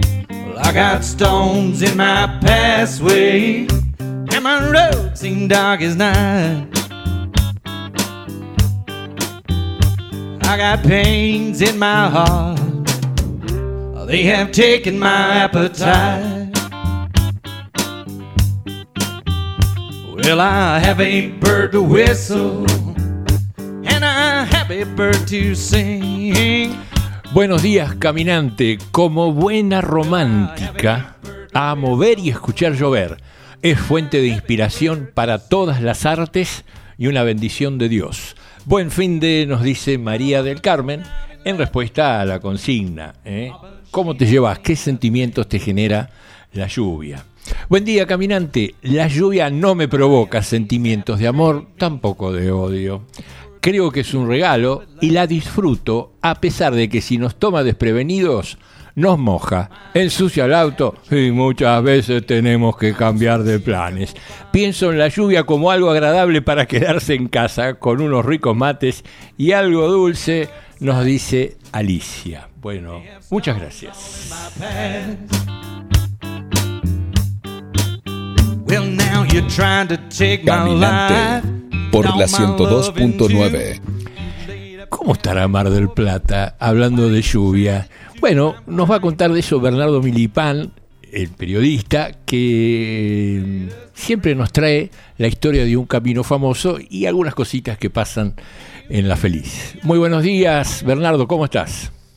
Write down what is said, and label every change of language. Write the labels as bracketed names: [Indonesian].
[English] Well, I got stones in my pathway, and my road seems dark as night. I got pains in my heart, they have taken my appetite. Well, I have a bird to whistle and I have a bird to sing. [Spanish] Buenos días, caminante. Como buena romántica, a mover y escuchar llover es fuente de inspiración para todas las artes y una bendición de Dios. Buen fin de, nos dice María del Carmen, en respuesta a la consigna. ¿Cómo te llevas? ¿Qué sentimientos te genera la lluvia? Buen día, caminante. La lluvia no me provoca sentimientos de amor, tampoco de odio. Creo que es un regalo y la disfruto, a pesar de que si nos toma desprevenidos, nos moja, ensucia el auto y muchas veces tenemos que cambiar de planes. Pienso en la lluvia como algo agradable para quedarse en casa con unos ricos mates y algo dulce, nos dice Alicia. Bueno, muchas gracias. [English] Well, now you're trying to take Caminante, my life, [Spanish] por la 102.9. ¿Cómo estará Mar del Plata hablando de lluvia? Bueno, nos va a contar de eso Bernardo Milipán, el periodista, que siempre nos trae la historia de un camino famoso y algunas cositas que pasan en La Feliz. Muy buenos días, Bernardo, ¿cómo estás?